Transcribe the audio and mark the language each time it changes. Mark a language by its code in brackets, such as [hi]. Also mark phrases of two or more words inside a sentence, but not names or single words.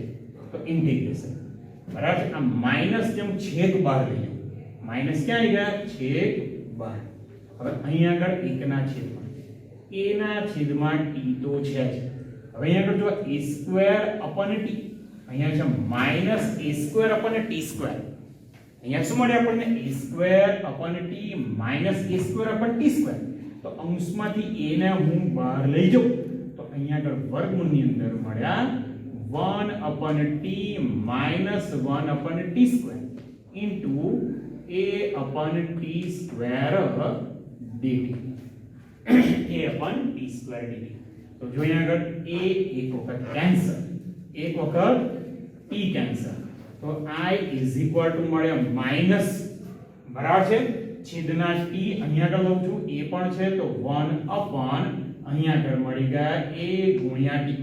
[gu] તો ઇન્ટિગ્રેશન બરાબર છે, આ માઈનસ જેમ છેદ બહાર લઈ લો, માઈનસ ક્યાં આવી ગયા? છેદ બહાર. હવે અહીંયા આગળ 1/a/t તો છે જ. હવે અહીંયા આગળ જો a² upon t, અહીંયા છે -a²/t². અહીંયા શું મળે આપણને? a²/t -a²/t². તો અંશમાંથી a ને હું બહાર લઈ જાઉં તો અહીંયા આગળ વર્ગમૂળની અંદર મળ્યા 1/t -1/t² into a/t² dt. a/t² dt. તો જો અહીંયા આગળ a એક વખત કેન્સલ, એક વખત t કેન્સલ, તો I મળે માઈનસ બરાબર છે છેદના t, અહીંયા આગળ લઉં છું a પણ છે તો 1/ અહીંયા આગળ મળી ગયા a * t.